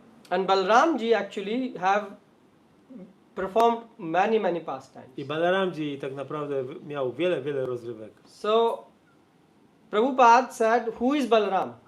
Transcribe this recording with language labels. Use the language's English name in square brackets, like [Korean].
[English] And Balaramji actually have performed many pastimes. [Polish] I Balaramji tak naprawdę miał wiele rozrywek. [English] So Prabhupada said, who is Balaram?